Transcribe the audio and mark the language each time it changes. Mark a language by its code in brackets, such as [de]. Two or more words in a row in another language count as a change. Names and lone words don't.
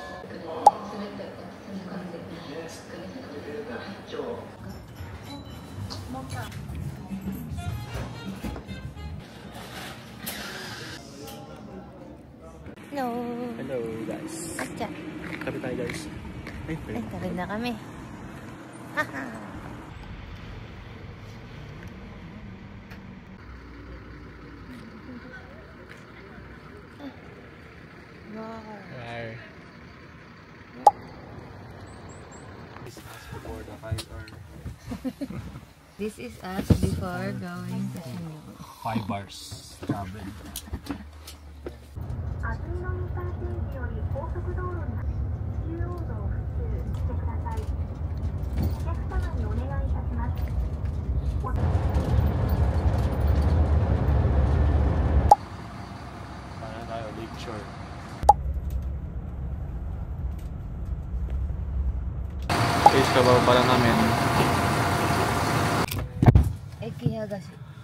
[en] Hello. Hello guys. [tl] Atya. Tabi tayo guys. Ay, tabi na kami. Haha. Hi. [en] This is us before going to Shinjuku. 5 bars travel. [ja] 安曇野インターチェンジより高速道路に中央道を普通してください。お客様にお願いいたします。 [tl] Para tayo, Lake Shore. Guys, kabaw pala namin. Ekihagashi.